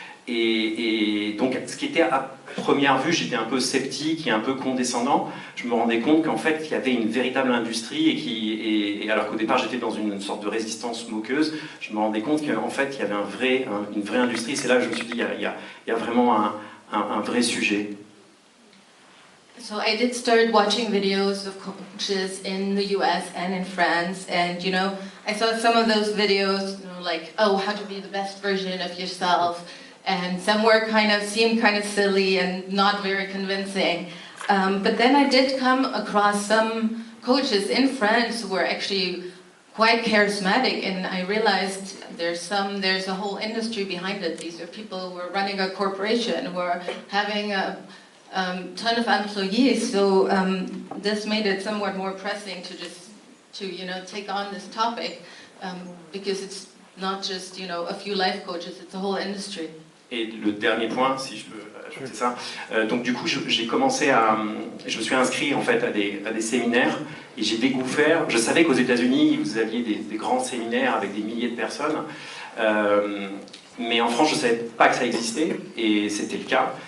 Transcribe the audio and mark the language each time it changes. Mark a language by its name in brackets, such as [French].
[French] Et donc, ce qui était à première vue, j'étais un peu sceptique et un peu condescendant. Je me rendais compte qu'en fait, il y avait une véritable industrie et alors qu'au départ, j'étais dans une sorte de résistance moqueuse, je me rendais compte qu'en fait, il y avait une vraie industrie. C'est là que je me suis dit, il y a vraiment un vrai sujet. [English] So I did start watching videos of coaches in the US and in France, and I saw some of those videos, like, oh, how to be the best version of yourself. And some were seemed kind of silly and not very convincing. But then I did come across some coaches in France who were actually quite charismatic, and I realized there's a whole industry behind it. These are people who are running a corporation, who are having a ton of employees. So this made it somewhat more pressing to take on this topic, because it's not just a few life coaches, it's a whole industry. [French] Et le dernier point, si je peux ajouter ça, donc du coup je me suis inscrit en fait à des séminaires et j'ai découvert, je savais qu'aux États-Unis vous aviez des grands séminaires avec des milliers de personnes, mais en France je ne savais pas que ça existait et c'était le cas.